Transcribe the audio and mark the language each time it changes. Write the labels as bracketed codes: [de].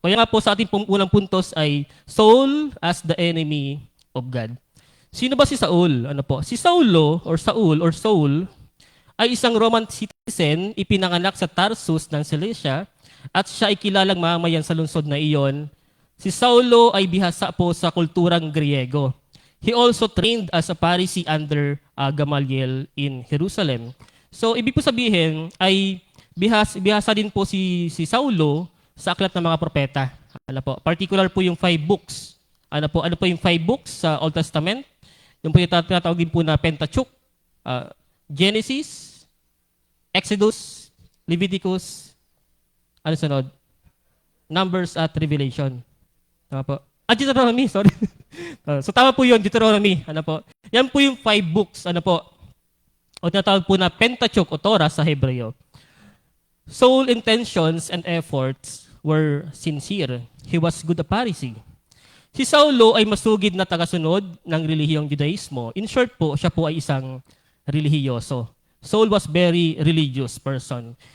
[tl] Kaya nga po sa ating unang puntos ay [en] soul as the enemy of God. [tl] Sino ba si Saul? Ano po? Si Saulo or Saul ay isang Roman citizen, ipinanganak sa Tarsus ng Cilicia at siya ay kilalang mamamayan sa lungsod na iyon. Si Saulo ay bihasa po sa kulturang Griego. [en] He also trained as a Pharisee under Gamaliel in Jerusalem. [tl] So ibig po sabihin ay bihasa din po si Saulo sa aklat ng mga propeta. Ano po? Particular po yung 5 books. Ano po yung 5 books sa Old Testament? Yung po yung tinatawag din po na Pentateuch, Genesis, Exodus, Leviticus, ano sunod? Numbers at Revelation. Tama po. Deuteronomy, sorry. So tama po yun, Deuteronomy. Ano po? Yan po yung 5 books, ano po? O tinatawag po na Pentateuch o Torah sa Hebreo. [en] Soul intentions and efforts were sincere. He was good a Pharisee. [tl] Si Saulo ay masugid na tagasunod ng relihiyong Judaismo. In short po, siya po ay isang relihiyoso. [en] Saul was very religious person.